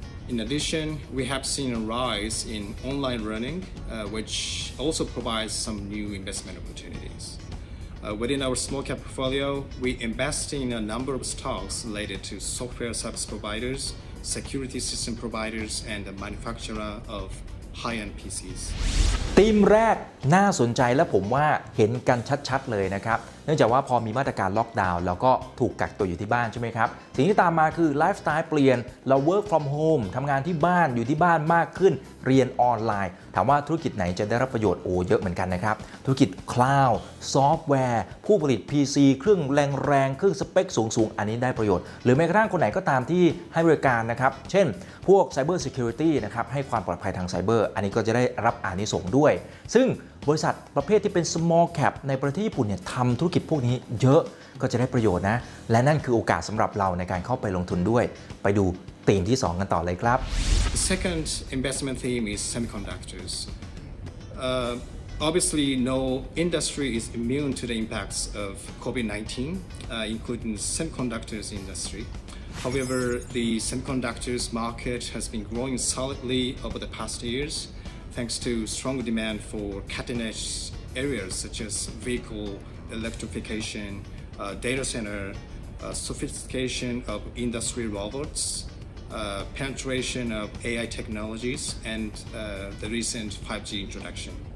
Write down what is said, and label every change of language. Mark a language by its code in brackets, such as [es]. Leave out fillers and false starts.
[en] In addition, we have seen a rise in online learning, which also provides some new investment opportunities. Within our small cap portfolio, we invest in a number of stocks related to software service providers, security system providers, and the manufacturer of high-end PCs. [th] ธีมแรกน่าสนใจและผมว่าเห็นกันชัดๆเลยนะครับเนื่องจากว่าพอมีมาตรการล็อกดาวน์แล้วก็ถูกกักตัวอยู่ที่บ้านใช่ไหมครับสิ่งที่ตามมาคือไลฟ์สไตล์เปลี่ยนเรา work from home ทำงานที่บ้านอยู่ที่บ้านมากขึ้นเรียนออนไลน์ถามว่าธุรกิจไหนจะได้รับประโยชน์เยอะเหมือนกันนะครับธุรกิจคลาวด์ซอฟต์แวร์ผู้ผลิต PC เครื่อง แรงๆเครื่องสเปคสูงๆอันนี้ได้ประโยชน์หรือแม้กระทั่งคนไหนก็ตามที่ให้บริการนะครับเช่นพวก Cyber Security นะครับให้ความปลอดภัยทางไซเบอร์อันนี้ก็จะได้รับอานิสงส์ด้วยซึ่งบริษัทประเภทที่เป็น small cap ในประเทศญี่ปุ่นเนี่ยทำธุรกิจพวกนี้เยอะก็จะได้ประโยชน์นะและนั่นคือโอกาสสำหรับเราในการเข้าไปลงทุนด้วยไปดูธีมที่ 2 กันต่อเลยครับ [en] The second investment theme is semiconductors. Obviously, no industry is immune to the impacts of COVID-19, including the semiconductors industry. However, the semiconductors market has been growing solidly over the past years, thanks to strong demand for cutting-edge areas such as vehicle electrification, data center, sophistication of industry robots, penetration of AI technologies, and the recent 5G introduction.